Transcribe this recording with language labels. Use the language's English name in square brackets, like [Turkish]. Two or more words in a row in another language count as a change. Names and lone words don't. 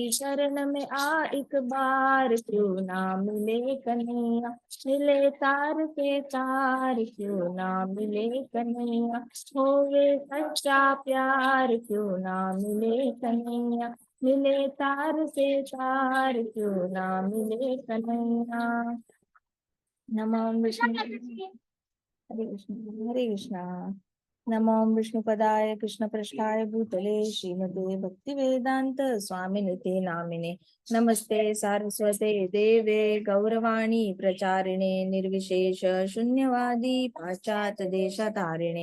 [Hindi] शरण में आ एक बार क्यों ना मिले कन्हैया, मिले तार से तार क्यों ना मिले कन्हैया। होवे सच्चा प्यार क्यों ना मिले कन्हैया, मिले तार से तार क्यों ना मिले कन्हैया। [Sanskrit] नमो विष्णु, हरे कृष्ण हरे कृष्णा। नमो विष्णुपदाय कृष्णपृष्ठाय भूतले श्रीमते भक्तिवेदांत स्वामिनिते नामिने। नमस्ते सारस्वते देवे गौरवाणी प्रचारिणे निर्विशेष शून्यवादी पाश्चात्य देशतारिणे।